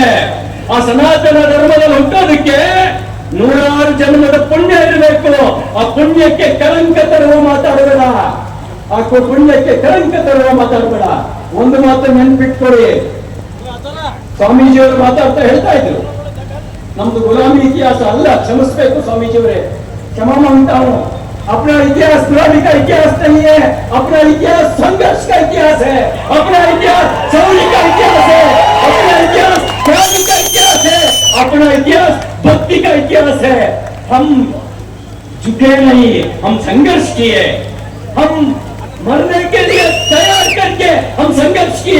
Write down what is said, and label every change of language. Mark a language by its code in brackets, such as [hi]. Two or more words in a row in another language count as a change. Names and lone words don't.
[kn] ಆ ಸನಾತನ ಧರ್ಮದಲ್ಲಿ ಹುಟ್ಟೋದಕ್ಕೆ 100 ಜನ್ಮದ ಪುಣ್ಯ ಇರಬೇಕು. ಆ ಪುಣ್ಯಕ್ಕೆ ಕಳಂಕ ತರುವ ಮಾತಾಡಬೇಡ, ಒಂದು ಮಾತು ನೆನ್ಪಿಟ್ಕೊಳ್ಳಿ. ಸ್ವಾಮೀಜಿಯವರು ಮಾತಾಡ್ತಾ ಹೇಳ್ತಾ ಇದ್ರು, ನಮ್ದು ಗುಲಾಮಿ ಇತಿಹಾಸ ಅಲ್ಲ, ಕ್ಷಮಿಸ್ಬೇಕು ಸ್ವಾಮೀಜಿಯವರೇ, [hi] क्षमा मांगता हूं. अपना इतिहास गुलामी का इतिहास नहीं है, अपना इतिहास संघर्ष का इतिहास है, अपना इतिहास शौर्य का इतिहास है, अपना इतिहास क्रांति का इतिहास है, अपना इतिहास भक्ति का इतिहास है. हम झुके नहीं, हम संघर्ष किए, हम मरने के लिए तैयार करके हम संघर्ष किए.